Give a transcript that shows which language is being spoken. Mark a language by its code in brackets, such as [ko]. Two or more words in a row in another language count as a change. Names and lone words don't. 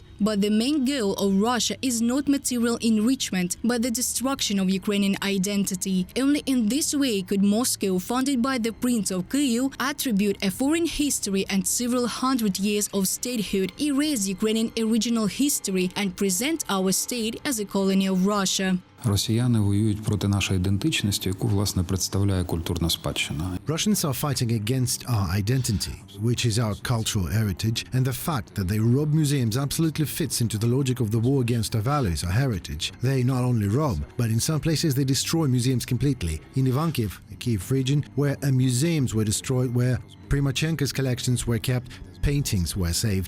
[en] But the main goal of Russia is not material enrichment, but the destruction of Ukrainian identity. Only in this way could Moscow, founded by the Prince of Kyiv, attribute a foreign history and several hundred years of statehood, erase Ukrainian original history and present our state as a colony of Russia. [uk] Росіяни воюють проти нашої ідентичності, яку, власне, представляє культурна спадщина. [en] Russians are fighting against our identity, which is our cultural heritage, and the fact that they rob museums absolutely fits into the logic of the war against our values, our heritage. They not only rob, but in some places they destroy museums completely. In Ivankiv, the Kiev region, where museums were destroyed, where Primachenko's collections were kept, paintings were saved.